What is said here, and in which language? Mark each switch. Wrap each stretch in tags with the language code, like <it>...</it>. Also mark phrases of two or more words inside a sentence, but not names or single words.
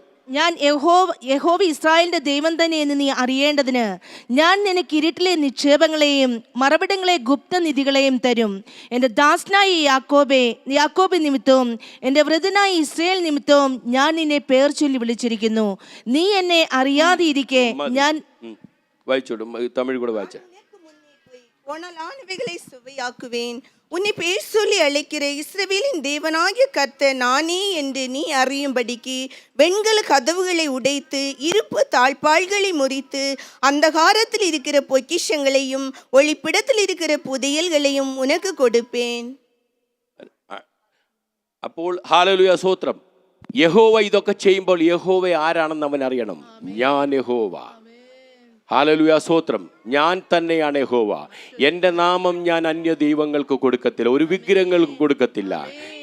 <ml>ഞാൻ യഹോവ ഇസ്രായേലിന്റെ ദൈവം തന്നെ എന്ന് നീ അറിയേണ്ടതിന് ഞാൻ നിനക്ക് ഇരുട്ടിലെ നിക്ഷേപങ്ങളെയും മറവിടങ്ങളെ ഗുപ്തനിധികളെയും തരും. എൻ്റെ ദാസനായ യാക്കോബ് നിമിത്തവും എൻ്റെ വൃതനായ ഇസ്രായേൽ നിമിത്തവും ഞാൻ നിന്നെ പേർ ചൊല്ലി വിളിച്ചിരിക്കുന്നു. നീ എന്നെ അറിയാതെ ഇരിക്കെ ഞാൻ തമിഴ് കൂടെ വായിച്ച</ml> <ta>போனலானவைகளை சுவையாக்குவேன். உன்னை பேர் சொல்லி அழைக்கிற இஸ்ரவேலின் தேவனாகிய கர்த்தர் நானே என்று நீ அறியும்படிக்கு வெண்கல கதவுகளை உடைத்து இருப்பு தாழ்பாள்களை முறித்து அந்தகாரத்தில் இருக்கிற பொக்கிஷங்களையும் ஒளிப்பிடத்தில் இருக்கிற புதையல்களையும் உனக்கு கொடுப்பேன்.</ta> <ml>അപ്പോൾ ഹല്ലേലൂയ സ്തോത്രം. യഹോവ ഇതൊക്കെ ചെയ്യുമ്പോൾ യഹോവ ആരാണെന്ന് അവൻ അറിയണം. ഞാൻ യഹോവ. ഹല്ലേലൂയ സ്തോത്രം. ഞാൻ തന്നെയാണ് യഹോവ. എൻ്റെ നാമം ഞാൻ അന്യ ദൈവങ്ങൾക്ക് കൊടുക്കത്തില്ല, ഒരു വിഗ്രഹങ്ങൾക്ക് കൊടുക്കത്തില്ല.</ml>